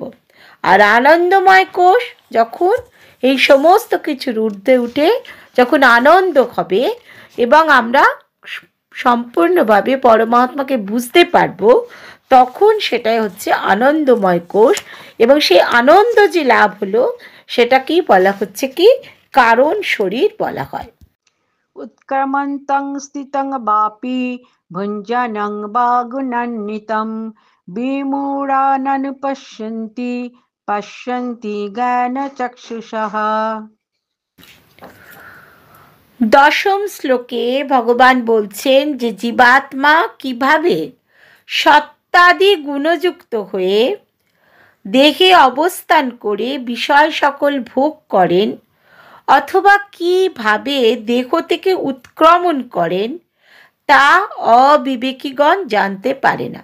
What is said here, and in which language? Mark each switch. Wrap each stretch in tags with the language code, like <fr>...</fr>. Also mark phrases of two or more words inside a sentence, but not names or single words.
<bn>আর আনন্দময় কোষ, যখন এই সমস্ত কিছুর ঊর্ধ্বে উঠে যখন আনন্দ হবে এবং আমরা সম্পূর্ণভাবে পরমাত্মাকে বুঝতে পারবো, তখন সেটাই হচ্ছে আনন্দময় কোষ। এবং সেই আনন্দ যে লাভ হলো, সেটাকেই বলা হচ্ছে কি? কারণ শরীর বলা হয়।</bn> <sa>उत्क्रमन्तं स्थितं वापि भुञ्जनं वा गुणान्वितं विमूढाननुपश्यन्ति पश्यन्ति ज्ञानचक्षुषः।</sa> <bn>দশম শ্লোকে ভগবান বলছেন যে জীবাত্মা কিভাবে সত্তাদি গুণযুক্ত হয়ে দেহে অবস্থান করে বিষয় সকল ভোগ করেন, অথবা কিভাবে দেহ থেকে উৎক্রমণ করেন, তা অবিবেকীগণ জানতে পারে না।</bn>